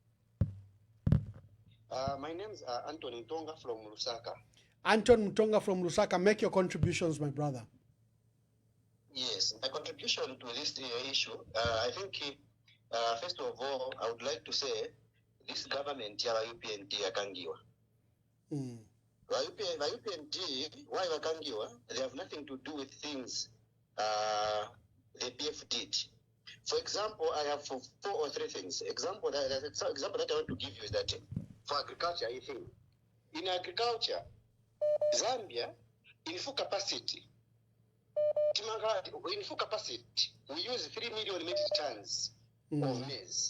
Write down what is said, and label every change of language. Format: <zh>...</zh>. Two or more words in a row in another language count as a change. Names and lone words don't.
<en>My name is Anton Mtonga from Lusaka. Anton Mtonga from Lusaka. Make your contributions, my brother. Yes, my contribution to this issue, I think, first of all, I would like to say this government,</en> <bem>ya UPND yakangiwa. UPND, why yakangiwa?</bem> <en>They have nothing to do with things the PF did. For example, I have 4 or 3 things. Example that I want to give you is that for agriculture, I think in agriculture, Zambia, in full capacity, we use 3 million metric tons of maize.</en>